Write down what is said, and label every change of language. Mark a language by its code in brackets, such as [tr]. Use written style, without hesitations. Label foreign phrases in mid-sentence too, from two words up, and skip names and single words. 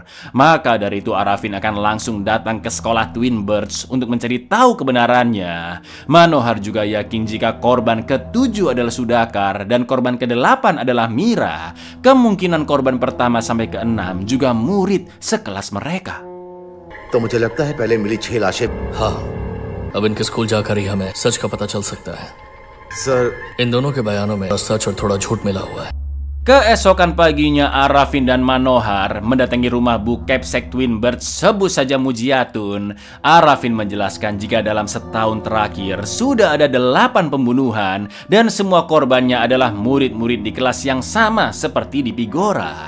[id] Maka dari itu Arafin akan langsung datang ke sekolah Twin Birds untuk mencari tahu kebenarannya. Manohar juga yakin jika korban ke-7 adalah Sudhakar dan korban ke-8 adalah Mira. Kemungkinan korban pertama sampai ke-6 juga murid sekelas mereka. [hi] तो मुझे लगता है पहले मिली 6 लाशें। हाँ, अब इनके स्कूल जाकर ही हमें सच का पता चल सकता है। सर, इन दोनों के बयानों में सच और थोड़ा झूठ मिला हुआ है। [id] Keesokan paginya Arafin dan Manohar mendatangi rumah Bu Kepsek Twin Birds, sebut saja Mujiatun. Arafin menjelaskan jika dalam setahun terakhir sudah ada 8 pembunuhan dan semua korbannya adalah murid-murid di kelas yang sama seperti di Pigora.